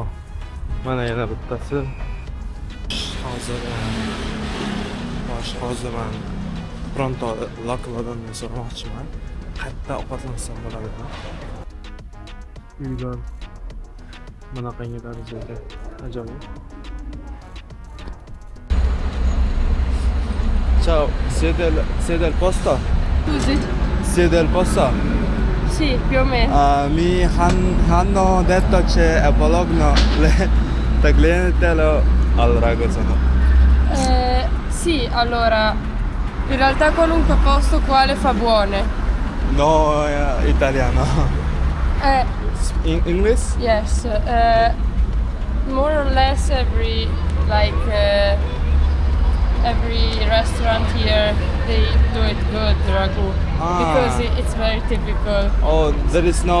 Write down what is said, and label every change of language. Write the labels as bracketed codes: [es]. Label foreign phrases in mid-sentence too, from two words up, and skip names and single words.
[uz] Mana yana bittasi. Hozir men pronto lokaldan so'ramoqchiman. Qayerda ovqatlansam bo'ladimi? Uylar bunaqangi darajada ajoyib. [it] Ciao, siete al posto? Scusi? Siete al posto? Sì, più o meno. Mi hanno detto c'è a Bologna le tagliatelle al ragazzo. Sì, allora, in realtà qualunque posto qua le fa buone. No, italiano. [en] In English? Yes, more or less every restaurant here, they do it good, ragu. Because it's very typical. Oh, there is no